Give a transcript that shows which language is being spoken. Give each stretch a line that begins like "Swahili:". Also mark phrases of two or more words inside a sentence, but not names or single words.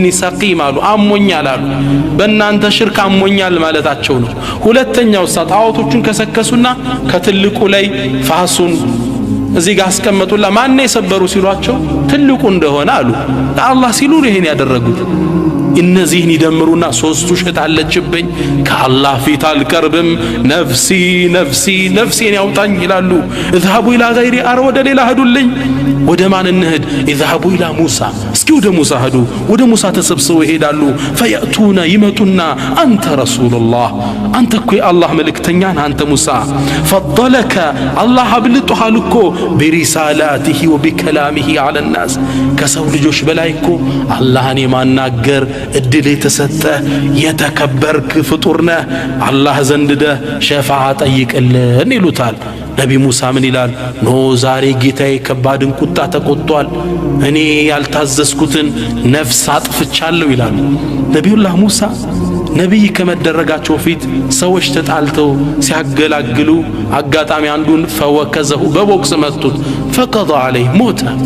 Amharic: ሰቂም አሉ አሞኛል አሉ በእናንተ ሽርክ አሞኛል ማለታቸው ነው ሁለተኛው ጣዖቶቹን ከሰከሱና ከትልቁ ላይ ፋሱን እዚህ ጋር አስቀመጡላ ማን የሰበሩ ሲሏቸው ትልቁ እንደሆነ አሉ ለአላህ ሲሉ ይሄን ያደረጉት እነዚህን ይደምሩና ሶስቱ ውሸት አለችብኝ ከአላህ ፊት አልቀርብም
Arabic: نفسي نفسي
Amharic: ነፍሴን ያውጣኝ ይላሉ
Arabic: اذهبوا الى غيري
Amharic: አረ ወደ ሌላ ሄዱልኝ ወደ ማን እንሂድ
Arabic: اذهبوا الى موسى
Amharic: እስኪ ወደ ሙሳ ሄዱ ወደ ሙሳ ተሰብስበው ይሄዳሉ فياتون ይመጡና አንተ ረሱላህ አንተ እኮ የአላህ መልእክተኛ ነህ አንተ ሙሳ فضلك አላህ አብልጦሃል እኮ
Arabic: برسالاته وبكلامه على الناس
Amharic: ከሰው ልጆች በላይ እኮ አላህን የማናገር እድል የተሰጠህ የተከበርክ ፍጡር ነህ አላህ ዘንድ ሸፋዓ ጠይቅልን ይሉታል ነቢ ሙሳ ምን ይላል ኖ ዛሬ ጌታዬ ከባድን ቁጣ ተቆጥቷል እኔ ያልታዘዝኩትን ነፍስ አጥፍቻለሁ ይላል ነቢዩላህ ሙሳ ነብይ ከመደረጋቸው ፊት ሰዎች ተጣልተው ሲያገላግሉ አጋጣሚ አንዱን ፈወከዘሁ በቦክስ መቱት
Arabic: فقضى عليه
Amharic: ሞተ